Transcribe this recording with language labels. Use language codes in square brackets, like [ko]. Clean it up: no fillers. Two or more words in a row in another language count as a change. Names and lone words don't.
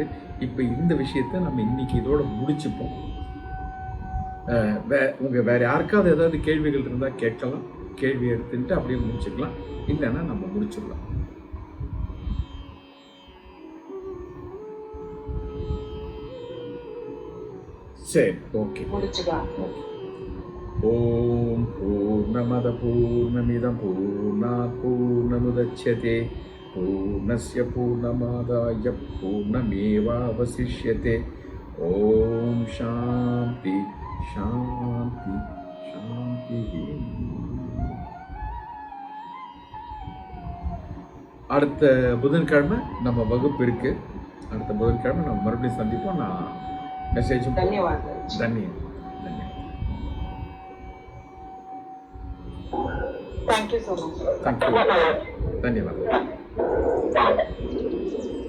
[ta] இப்போ இந்த விஷயத்த நம்ம இன்னைக்கு இதோட முடிச்சுப்போம். வேற யாருக்காவது ஏதாவது கேள்விகள் இருந்தால் கேட்கலாம், கேள்வி எடுத்துட்டு அப்படியே முடிச்சுக்கலாம், இல்லைன்னா நம்ம முடிச்சிடலாம். சரி, ஓகே, முடிச்சுக்கலாம். [sa] ॐ पूर्णमद पूर्णमिदं पूर्णात् पूर्णमुदच्यते पूर्णस्य पूर्णमादाय पूर्णमेवावशिष्यते. ॐ शान्ति शान्ति शान्ति. [ta] அடுத்த புதன்கிழமை நம்ம வகுப்பு இருக்கு. அடுத்த புதன்கிழமை நம்ம மறுபடியும் சந்திப்போம். நான் மெசேஜும். தன்யவாதம். தன்யவாதம். [en] Thank you so much. Thank you. धन्यवाद.